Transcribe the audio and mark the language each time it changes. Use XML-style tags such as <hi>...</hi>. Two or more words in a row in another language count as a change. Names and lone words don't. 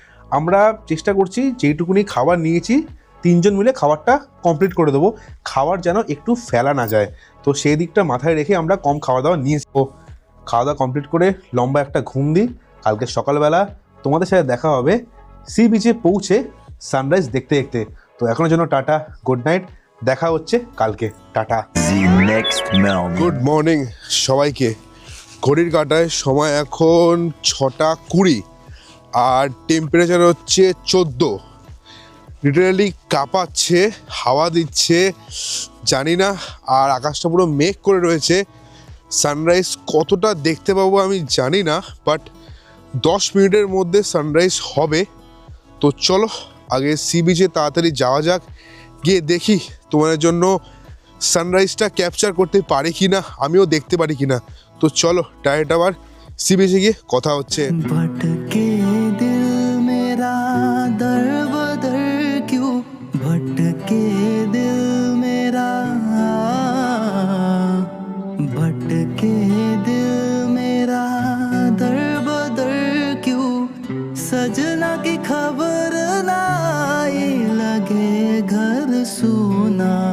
<bn>আমরা চেষ্টা করছি যেইটুকুনি খাবার নিয়েছি 3 জন মিলে খাবারটা কমপ্লিট করে দেবো, খাবার যেন একটু ফেলা না যায়। তো সেই দিকটা মাথায় রেখে আমরা কম খাওয়া দাওয়া নিয়েছি। তো খাওয়া দাওয়া কমপ্লিট করে লম্বা একটা ঘুম দিই। কালকে সকালবেলা তোমাদের সাথে দেখা হবে</bn> <en>sea beach-e</en> <bn>পৌঁছে সানরাইজ দেখতে দেখতে। তো এখনের জন্য টাটা,</bn> <en>good night,</en> <bn>দেখা হচ্ছে কালকে, টাটা।</bn> <en>The next moment. good morning</en> <bn>সবাইকে। ঘড়ির কাঁটায় সময় এখন 6:20 আর টেম্পারেচার হচ্ছে 14। লিটারালি কাঁপাচ্ছে, হাওয়া দিচ্ছে, জানি না। আর আকাশটা পুরো মেঘ করে রয়েছে। সানরাইজ কতটা দেখতে পাবো আমি জানি না, বাট 10 মিনিটের মধ্যে সানরাইজ হবে। তো চলো আগে</bn> <en>sea beach-e</en> <bn>তাড়াতাড়ি যাওয়া যাক, গিয়ে দেখি তোমাদের জন্য সানরাইজটা ক্যাপচার করতে পারি কি না, আমিও দেখতে পারি কি না। তো চলো ডাইরেক্ট আবার</bn> <en>sea beach-e</en> <bn>গিয়ে কথা হচ্ছে।</bn> <hi>भटके दिल मेरा दर बदर क्यों भटके दिल मेरा भटके दिल मेरा दर बदर क्यों सजना की खबर ना आई लगे घर सूना</hi>